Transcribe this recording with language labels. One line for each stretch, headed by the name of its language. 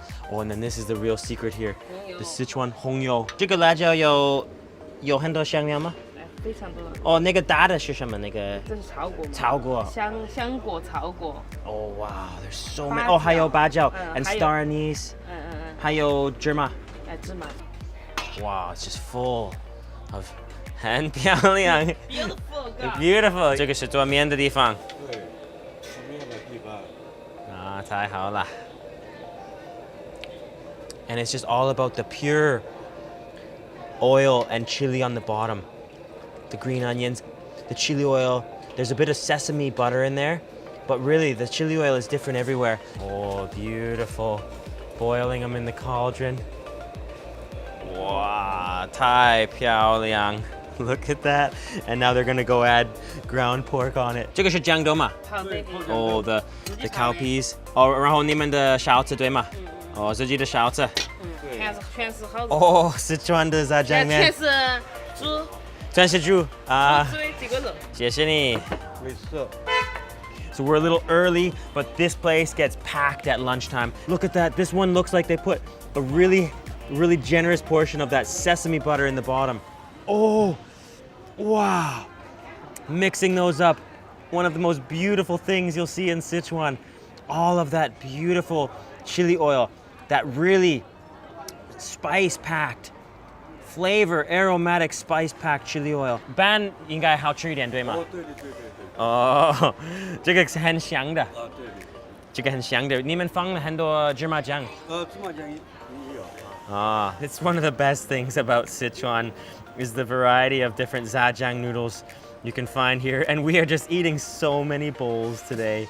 English: Oh, and then this is the real secret here. The Sichuan 红油。
Chinese: 这个辣椒有很多香料吗？非常多。哦，那个大的是什么？那个？这是草果。草果。香果草果。
English: Oh wow, there's so many. Oh,
Chinese: 还有芭蕉
English: and star anise.
Chinese: 还有芝麻。芝麻。
English: Wow, it's just full of
Chinese: 很漂亮。
English: Beautiful.
Chinese: 这个是做面的地方。对，做面的地方。啊，太好了。
English: And it's just all about the pure oil and chili on the bottom. The green onions, the chili oil. There's a bit of sesame butter in there, but really the chili oil is different everywhere. Oh, beautiful. Boiling them in the cauldron. Wow,
Chinese: 太漂亮.
English: Look at that. And now they're gonna go add ground pork on it.
Chinese: 这个是江豆嘛？
English: Oh, the cow peas.
Chinese: 哦，然后你们的勺子对吗？哦，自己的勺子。全是好肉。哦，四川的炸酱面。全是猪。全是猪啊。猪的这个肉。谢谢你。没事。
English: So we're a little early, but this place gets packed at lunchtime. Look at that. This one looks like they put a really generous portion of that sesame butter in the bottom. Oh, wow. Mixing those up. One of the most beautiful things you'll see in Sichuan. All of that beautiful chili oil, that really spice-packed, flavor, aromatic spice-packed chili oil.
Chinese: 般应该好吃一点，对吗？哦，对对对对对。哦，这个是很香的。对。这个很香的，你们放了很多芝麻酱。芝麻酱也有。
English: Ah, it's one of the best things about Sichuan is the variety of different zajang noodles you can find here, and we are just eating so many bowls today.